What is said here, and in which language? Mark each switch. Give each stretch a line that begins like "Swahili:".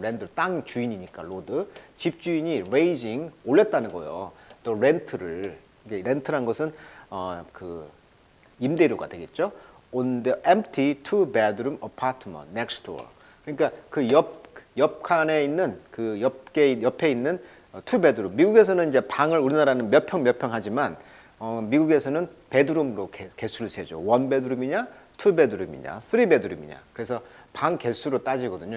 Korean: 랜드, 땅 주인이니까 로드. 집주인이 raising, 올렸다는 거예요. 또 렌트를. 이게 렌트란 것은 그 임대료가 되겠죠.
English: on the empty two-bedroom apartment next door.
Korean: 그러니까 그 옆 칸에 있는 그 옆에 있는 투베드룸. 미국에서는 이제 방을 우리나라는 몇 평 하지만 미국에서는 베드룸으로 개수를 세죠. 원베드룸이냐, 투베드룸이냐, 쓰리베드룸이냐. 그래서 방 개수로 따지거든요.